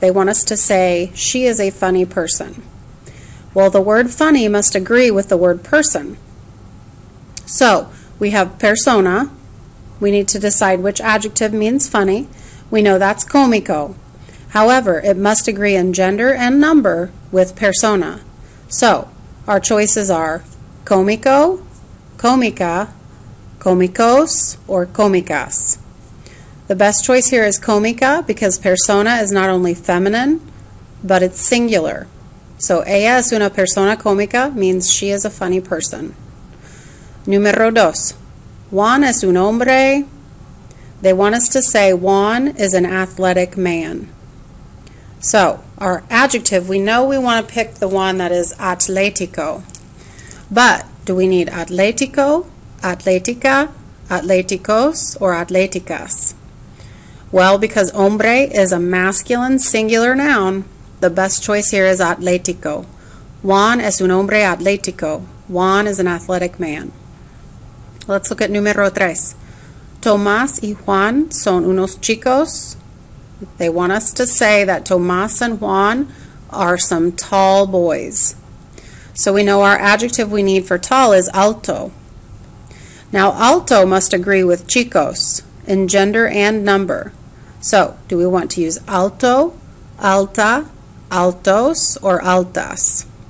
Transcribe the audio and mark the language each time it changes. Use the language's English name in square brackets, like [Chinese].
[English] They want us to say she is a funny person. Well, the word funny must agree with the word person. So, we have persona. We need to decide which adjective means funny. We know that's cómico. However, it must agree in gender and number with persona. So, our choices are cómico, cómica, cómicos, or cómicas. The best choice here is cómica because persona is not only feminine, but it's singular. So, [Spanish] ella es una persona cómica [English] means she is a funny person. [Spanish] Número dos. Juan es un hombre. [English] They want us to say Juan is an athletic man. So, our adjective, we know we want to pick the one that is atlético. But, do we need atlético, atlética, atléticos, or atléticas? Well, because hombre is a masculine singular noun, the best choice here is atlético. [Spanish] Juan es un hombre atlético. [English] Juan is an athletic man. Let's look at [Spanish] número tres. Tomás y Juan son unos chicos. [English] They want us to say that Tomás and Juan are some tall boys. So we know our adjective we need for tall is alto. Now alto must agree with chicos in gender and number. So do we want to use alto, alta, altos, or altas?